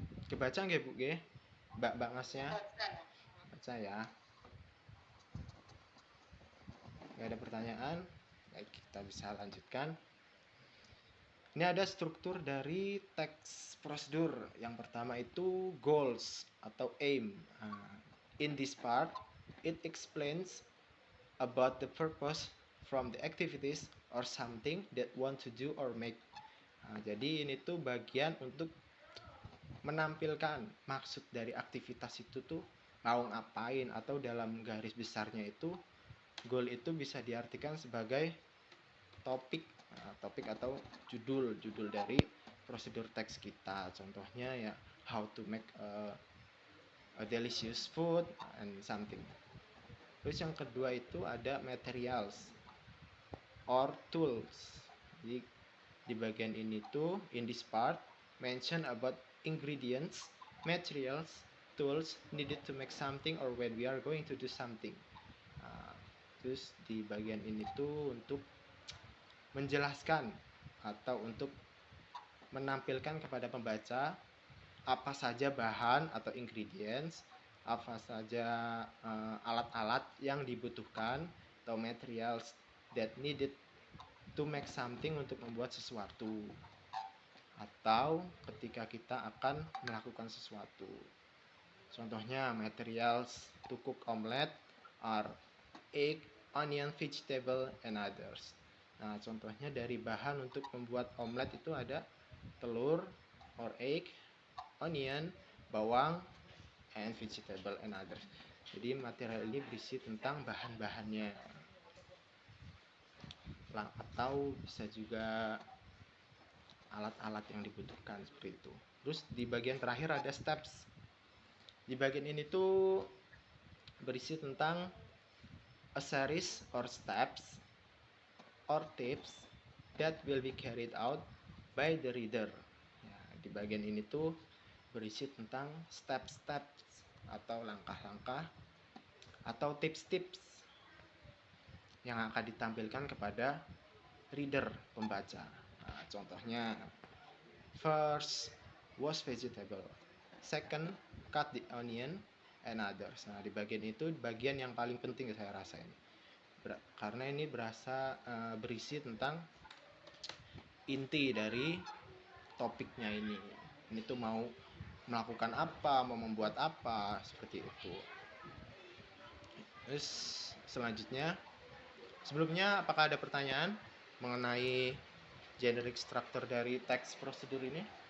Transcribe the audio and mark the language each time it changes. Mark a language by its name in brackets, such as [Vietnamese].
[Indonesian] Kebaca nggak Bu? Mbak masnya? Baca ya. Nggak ada pertanyaan? Baik, kita bisa lanjutkan. Ini ada struktur dari teks prosedur. Yang pertama itu goals atau aim. [English] In this part, it explains about the purpose from the activities or something that want to do or make. [Indonesian] Jadi ini tuh bagian untuk menampilkan maksud dari aktivitas itu tuh mau ngapain, atau dalam garis besarnya itu goal itu bisa diartikan sebagai topik atau judul dari prosedur teks kita. Contohnya ya [English] how to make a delicious food and something. [Indonesian] Terus yang kedua itu ada materials or tools. Jadi di bagian ini tuh [English] in this part mention about ingredients, materials, tools needed to make something or when we are going to do something. [Indonesian] Terus di bagian ini tuh untuk menjelaskan atau untuk menampilkan kepada pembaca apa saja bahan atau ingredients, apa saja alat-alat yang dibutuhkan atau [English] materials that needed to make something, [Indonesian] untuk membuat sesuatu, atau ketika kita akan melakukan sesuatu. [English] Contohnya materials to cook omelet are egg, onion, vegetable, and others. [Indonesian] Nah, contohnya dari bahan untuk membuat omelet itu ada telur or egg, onion, bawang, [English] and vegetable and others. [Indonesian] Jadi material ini berisi tentang bahan-bahannya, atau bisa juga alat-alat yang dibutuhkan, seperti itu. Terus di bagian terakhir ada steps. Di bagian ini tuh berisi tentang [English] a series or steps or tips that will be carried out by the reader. [Indonesian] Ya, di bagian ini tuh berisi tentang step-steps atau langkah-langkah atau tips-tips yang akan ditampilkan kepada reader, pembaca. Nah, contohnya [English] first, wash vegetable. Second, cut the onion and others. [Indonesian] Nah, di bagian itu bagian yang paling penting saya rasa ini. Karena ini berisi tentang inti dari topiknya ini. Ini tuh mau melakukan apa, mau membuat apa, seperti itu. Terus selanjutnya, sebelumnya apakah ada pertanyaan mengenai generic structure dari text prosedur ini?